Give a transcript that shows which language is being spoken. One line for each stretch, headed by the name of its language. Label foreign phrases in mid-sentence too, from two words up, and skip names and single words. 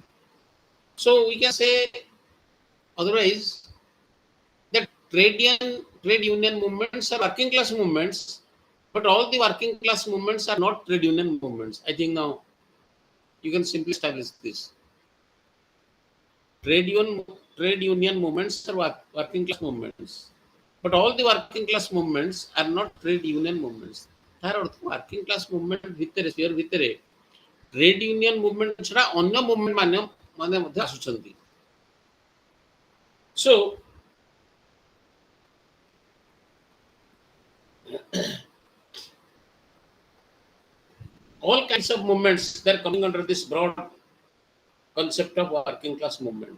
English: So we can say otherwise that trade union movements are working class movements, but all the working class movements are not trade union movements. I think now you can simply establish this. Trade union movements are working class movements, but all the working class movements are not trade union movements.
Odia: ତାର ଅର୍ଥ
English: working class movement
Odia: ଭିତରେ ସ୍ଫିୟର ଭିତରେ
English: trade union movement
Odia: ଛଡ଼ା ଅନ୍ୟ ମୁଭମେଣ୍ଟ ମାନେ ମଧ୍ୟ ଆସୁଛନ୍ତି.
English: So all kinds of movements they are coming under this broad concept of working class movement.